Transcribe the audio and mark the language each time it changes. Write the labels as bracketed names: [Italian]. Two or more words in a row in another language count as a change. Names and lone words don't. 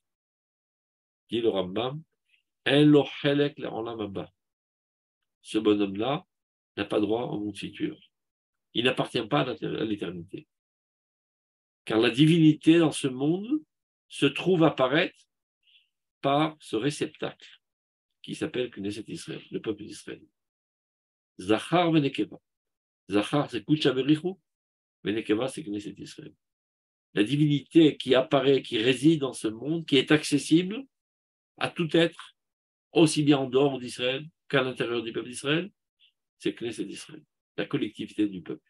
[French] Dit le Rambam, ce bonhomme-là n'a pas droit au monde futur. Il n'appartient pas à l'éternité. Car la divinité dans ce monde se trouve apparaître par ce réceptacle qui s'appelle Knesset Israël, le peuple d'Israël. [Hebrew] זכר ונקבה. [French] Zachar, c'est Kucha Berichu, venekeva, c'est Knesset Israël. La divinité qui apparaît, qui réside dans ce monde, qui est accessible à tout être, aussi bien en dehors d'Israël qu'à l'intérieur du peuple d'Israël, c'est Knesset d'Israël, la collectivité du peuple.